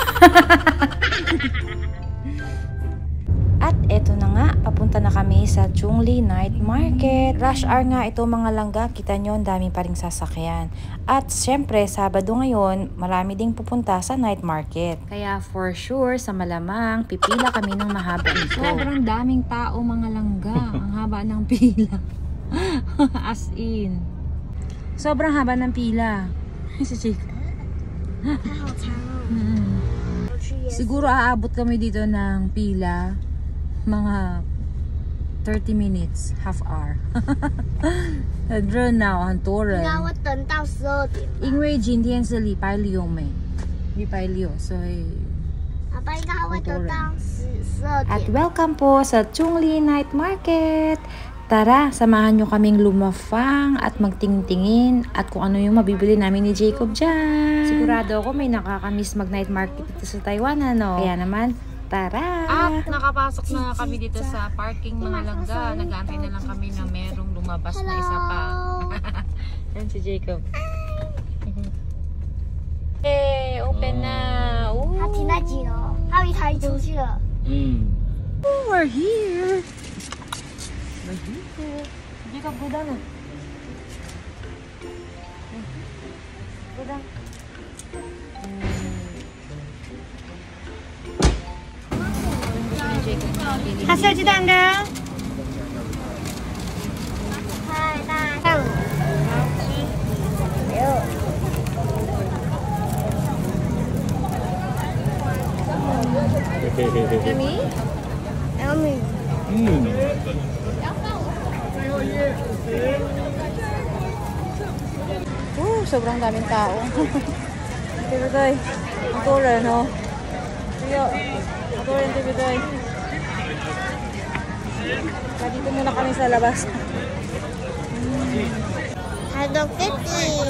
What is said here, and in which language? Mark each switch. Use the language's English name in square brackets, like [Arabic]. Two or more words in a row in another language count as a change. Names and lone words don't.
[Filipino] At eto na nga, papunta na kami sa Chungli Night Market. Rush hour nga ito mga langga, kita nyo ang dami pa ring sasakyan. At syempre, Sabado ngayon, marami ding pupunta sa [English] night market. [Filipino] Kaya [English] for sure, [Filipino] sa malamang, pipila kami ng mahaba ito. Sobrang daming tao mga langga, ang haba ng pila. As in. Sobrang haba ng pila. Si Chico. Siguro aabot kami dito ng pila mga 30 [English] minutes, half hour. [Chinese] 热闹很多人。那我等到12点。因为今天是礼拜六没，礼拜六，所以爸爸应该会等到12点。 [Filipino] At welcome po sa Chungli Night Market. Tara, samahan nyo kaming lumafang at magtingtingin at kung ano yung mabibili namin ni Jacob dyan. Sigurado ako may nakakamiss mag- [English] night market [Filipino] dito sa Taiwan, ano? Kaya naman, tara! At nakapasok na kami dito sa parking mga langga. Nag-aantay na lang kami na merong lumabas na isa pa. Yan si Jacob. Hey, open na! [Chinese] 他停在几楼？他一台出去了。 [English] Oh, we're here! We're here! Jacob, go down na. Go down. [Chinese] 他设计蛋糕。太大了。 Yummy? Yummy。 [Filipino] Sobrang daming tao. Tibidoy. Ang tura, no? Tiyo. Ang tura yung Tibidoy. Dito muna kami sa labas. Hello Kitty。